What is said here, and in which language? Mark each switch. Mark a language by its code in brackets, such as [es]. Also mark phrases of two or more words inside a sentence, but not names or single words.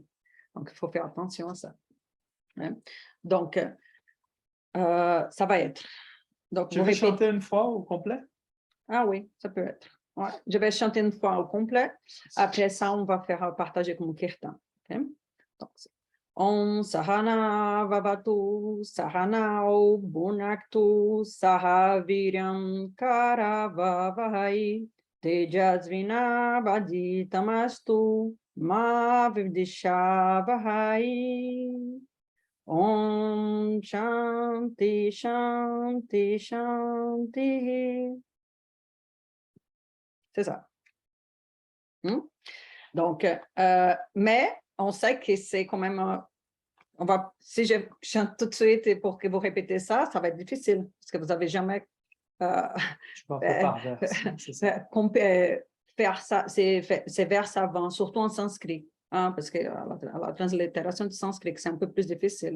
[fr] Donc, il faut faire attention à ça. Hein? Donc, ça va être. Donc, tu veux chanter une fois au complet? Ah oui, ça peut être. Ouais. Je vais chanter une fois au complet. Après ça, on va faire partager comme kirtan. Okay? Donc, [sa] Om Sahana Vavatu Sahanao Bhunaktu Sahaviryam Karavavahai Tejasvina Vaditamastu Ma Vivdishavahai Om Shanti Shanti Shanti. [fr] C'est ça. Donc, mais on sait que c'est quand même si je chante tout de suite et pour que vous répétez ça, ça va être difficile parce que vous n'avez jamais faire ça, ces vers avant, surtout en sanskrit, hein, parce que la translittération du sanskrit, c'est un peu plus difficile.